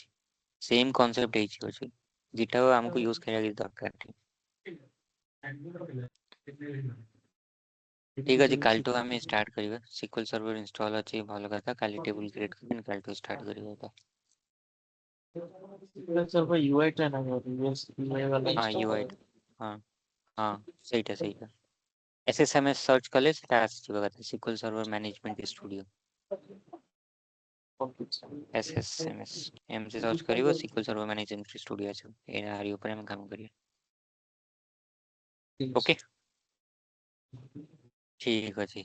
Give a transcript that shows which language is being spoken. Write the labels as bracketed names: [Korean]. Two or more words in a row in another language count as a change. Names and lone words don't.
[English] same concept [Odia] ହେଇଛି ଅଛି। GitHub ଆମକୁ ୟୁଜ କରିବା କିଛି ଦରକାର ନାହିଁ। ଠିକ ଅଛି, କାଲିଠୁ ଆମେ ଷ୍ଟାର୍ଟ କରିବା। SQL ସର୍ଭର ଇନଷ୍ଟଲ ଅଛି, ଭଲ କଥା। କାଲି [English] table create [Odia] କରିକି କାଲିଠୁ ଷ୍ଟାର୍ଟ କରିବା ଏଇଟା। यूआई ଟା ନା यूआई वाला ହଁ इंस्टॉल UI, ହଁ ହଁ ସେଇଟା SSMS ସର୍ଚ୍ଚ କଲେ ସେଟା ଆସିଯିବ କଥା, SQL ସର୍ଭର ମ୍ୟାନେଜମେଣ୍ଟ ଷ୍ଟୁଡିଓ। SSMS ଏମିତି ସର୍ଚ୍ଚ କରିବ, SQL ସର୍ଭର ମ୍ୟାନେଜମେଣ୍ଟ ଷ୍ଟୁଡିଓ ଆସିବ। ଏହାରି ଉପରେ ଆମେ କାମ କରିବା। ଓକେ, ଠିକ ଅଛି।